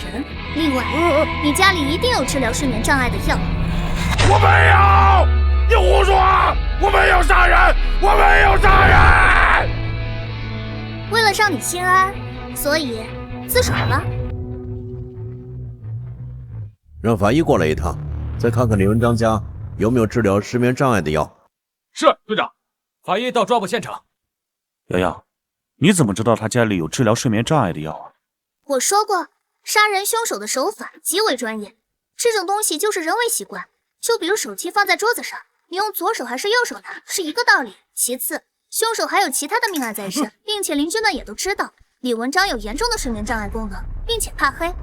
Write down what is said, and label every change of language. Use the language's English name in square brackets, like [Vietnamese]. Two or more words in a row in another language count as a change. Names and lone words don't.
[Chinese] 另外，你家裡一定有治療睡眠障礙的藥。我沒有，你胡說！我沒有殺人，我沒有殺人。為了讓你心安，所以自首了。讓法醫過來一趟，再看看李文章家有沒有治療失眠障礙的藥。是，队長。法医到抓捕現场。瑶瑶，你怎么知道他家里有治療睡眠障礙的药啊？我說過，殺人兇手的手法極為專業，這種東西就是人為習慣。就比如手機放在桌子上，你用左手還是右手拿，是一個道理。其次，兇手還有其他的命案在身，並且鄰居們也都知道李文章有嚴重的睡眠障礙功能，并且怕黑。